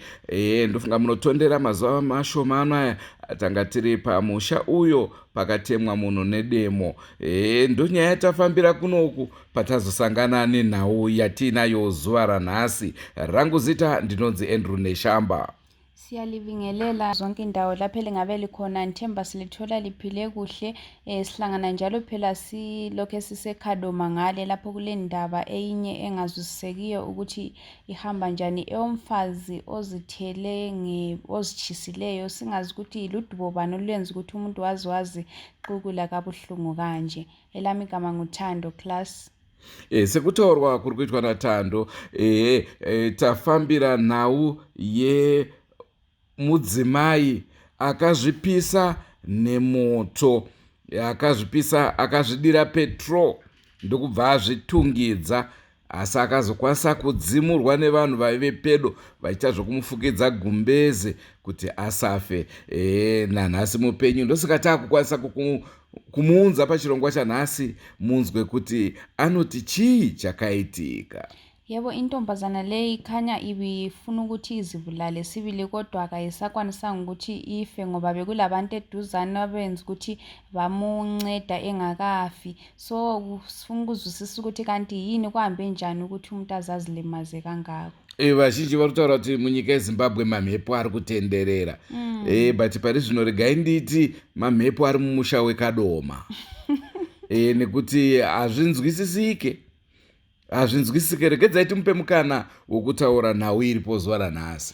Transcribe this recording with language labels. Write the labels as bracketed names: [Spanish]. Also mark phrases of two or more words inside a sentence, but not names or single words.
[Shona] Ndofunga munotondera mazuva mashoma anaya tanga tiri pamusha uyo pakatemwa munhu nedemo. Ndonyaya tafambira kunoku patazosangana nenhau yatinayo zuva ranhasi. Rangu zita ndinonzi Andrew Neshamba. [North Ndebele] Siyalibingelela zonke indawo lapho elingabe likhona. Nithemba silithola liphile kuhle. Sihlangana njalo phela silokho sisekadoma ngale lapho kule ndaba eyinye engazwisisekiyo ukuthi ihamba njani, eyomfazi ozithele ozitshisileyo, singazi ukuthi iludubo bani olwenza ukuthi umuntu wazi qukula kabuhlungu kanje. Elami igama nguThando class. [Shona] Sekutaurwa kuri kuitwa naThando, tafambira nhau mudzimai akazvipisa nemoto, akazvipisa akazvidira petrol ndokubva azvitungidza, asi akazokwanisa kudzimurwa nevanhu vaive pedo vachiita zvokumufukidza gumbeze kuti asafe. Nanhasi mupenyu ndosaka taakukwanisa kumuunza pachirongwa chanhasi munzwe kuti anoti chii chakaitika. [North Ndebele] Yebo, intombazana le ikhanya ibifuna ukuthi izibulale sibili kodwa akayisakwanisanga ukuthi ife ngoba bekulabantu eduzane abenza ukuthi bamunceda engakafi. So sifuna ukuzwisisa ukuthi kanti yini kuhambe njani ukuthi umuntu azazilimaze kangako. [Shona] Vazhinji vari kutaura kuti munyika yeZimbabwe mamhepo ari kutenderera. But pari zvino regai nditi mamhepo ari mumusha wekadoma. Nekuti hazvinzwisisike. Regedzai timupe mukana wokutaura nhau iripo zuva ranhasi.